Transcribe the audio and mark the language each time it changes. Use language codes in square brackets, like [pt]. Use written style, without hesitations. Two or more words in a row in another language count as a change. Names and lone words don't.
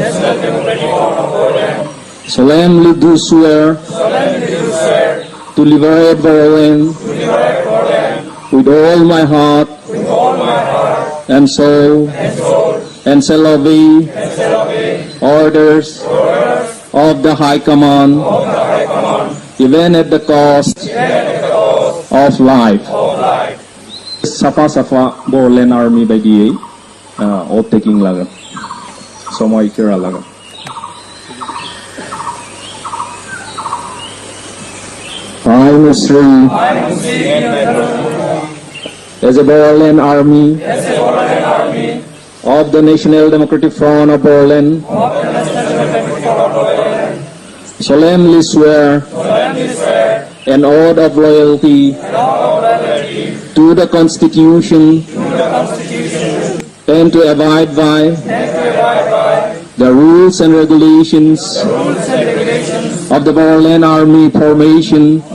[en] solemnly do swear to liberate Boroland with all my heart and soul, and shall obey orders of the High Command, even at the cost of life. [brx] Safa safa Boroland Army बायदियै [en] oath taking [brx] लागोन समायखिरा लागोन [en] I, Musri, as a Boroland Army of the National Democratic Front of Boroland, solemnly swear an oath of loyalty to the Constitution and to abide by the rules and regulations of the Boroland Army formation